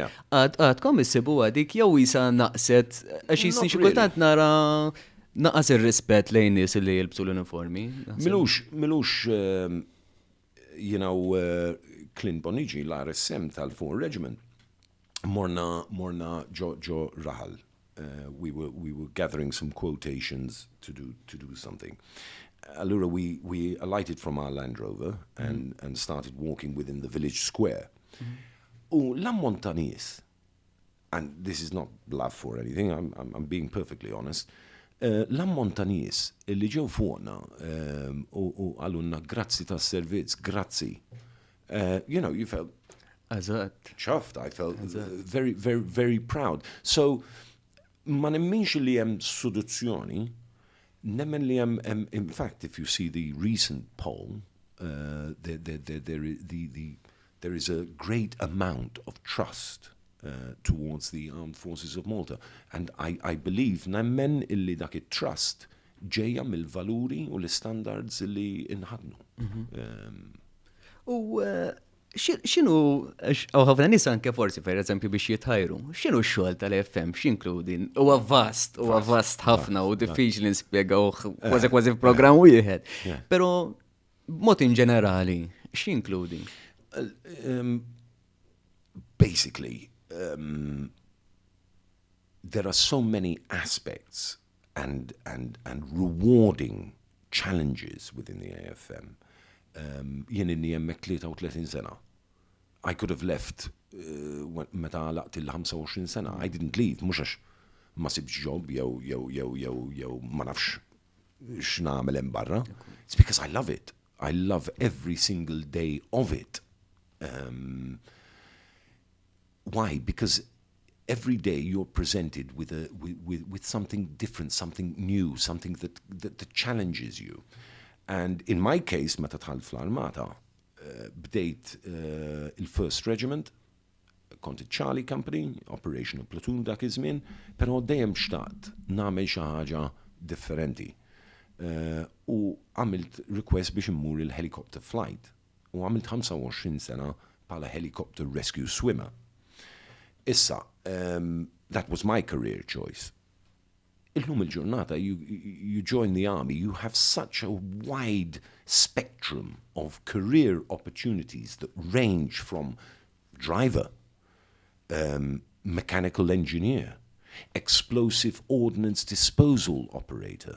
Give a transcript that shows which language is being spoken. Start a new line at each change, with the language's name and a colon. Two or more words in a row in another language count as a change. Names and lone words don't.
Maltese: Għadkom issibuha dik jew isa naqset, għax jisni xi kultant nara naqas ir-rispett lejn nies li jilbsu l-uniformi. Milux Clint Bonici l-RSM tal-4 Regiment. Morna ġo raħal.
English: We were gathering some quotations to do something. Allura, we alighted from our Land Rover and started walking within the village square.
Maltese: U l-ammont ta' nies,
English: and this is not bluff or anything, I'm being perfectly honest,
Maltese: l-ammont ta' nies li ġew fuqna u għallunna grazzi ta' servizz, grazzi.
English: You felt chuffed. I felt very, very, very proud. So,
Maltese: ma nemminx li hemm seduzzjoni. Nemmen li
English: in fact, if you see the recent poll, there is a great amount of trust towards the armed forces of Malta. And I believe
Maltese: nemmen illi dak it-trust ġejja mill-valuri u l-standards illi inħadnu. X'inhu ħafna nies anke forsi pereżempju biex jitħajru, x'inhu x-xogħol tal-FM, x'inkludi? Huwa vast ħafna u diffiċli nispjegawh kważi f'programm wieħed. Però b'mod in ġenerali, x'inkludi?
English: Basically, there are so many aspects and rewarding challenges within the AFM.
Maltese: Jien inni hemmhekk 33 sena.
English: I could have left
Maltese: meta laqt il-25 sena.
English: I didn't leave,
Maltese: mhux għax ma sibx job jew ma nafx x'nagħmel hemm barra.
English: It's because I love it. I love every single day of it. Why? Because every day you're presented with something different, something new, something that challenges you. And in my case,
Maltese: meta tħall fl-Armata, bdejt il-First Regiment, kont Charlie Company, Operational Platoon dak iż-żmien, però dejjem xtaqt nagħmel xi ħaġa differenti. U għamilt request biex immur il-
English: helicopter flight.
Maltese: U għamilt 25 sena bħala
English: helicopter rescue swimmer.
Maltese: Issa,
English: that was my career choice.
Maltese: Illum il-ġurnata,
English: you join the army, you have such a wide spectrum of career opportunities that range from driver, mechanical engineer, explosive ordnance disposal operator,